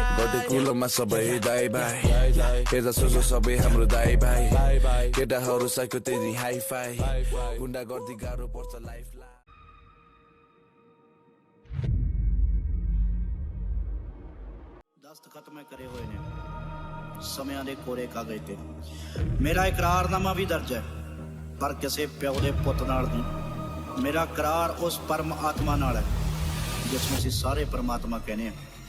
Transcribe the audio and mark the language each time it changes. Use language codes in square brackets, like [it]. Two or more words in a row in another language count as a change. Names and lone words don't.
[ne] गोटे कुलोमा सबै दाइ भाइ हेर्दा सोचो सबै हाम्रो दाइ भाइ केटाहरू साइको त्यही [en] hi fi [ne] गुन्डा गर्दी गाह्रो पर्छ लाइफलाई [pa] ਦਸਤਖਤ ਮੈਂ ਕਰੇ ਹੋਏ ਨੇ ਸਮਿਆਂ ਦੇ ਕੋਰੇ ਕਾਗਜ਼ ਤੇ ਮੇਰਾ ਇਕਰਾਰਨਾਮਾ ਵੀ ਦਰਜ ਹੈ ਪਰ ਕਿਸੇ ਪਿਓ ਦੇ ਪੁੱਤ ਨਾਲ ਨਹੀਂ ਮੇਰਾ ਇਕਰਾਰ ਉਸ ਪਰਮ ਆਤਮਾ ਨਾਲ ਹੈ ਜਿਸ ਨੂੰ ਅਸੀਂ ਸਾਰੇ ਪਰਮਾਤਮਾ ਕਹਿੰਦੇ ਹਾਂ